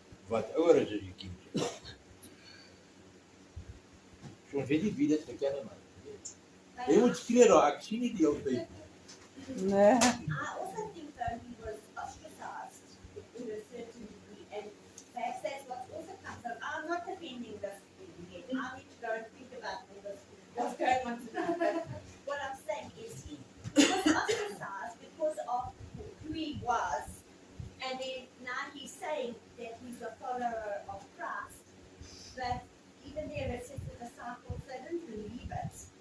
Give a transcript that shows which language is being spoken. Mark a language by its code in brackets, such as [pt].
[af] Wat ouer is as die kinders. So ons weet nie wie dit gecanonize. Jy moet skree daar, ek sien nie die hele tyd. Nee. [en] I also think though he was ostracized to a certain degree, and perhaps that's what also comes up. I'm not defending this thing yet. I need to go and think about all this, what's going on tonight. But what I'm saying is he was ostracized because of who he was, and then now he's saying that he's a follower of Christ, but even there it says the disciples, they didn't believe it.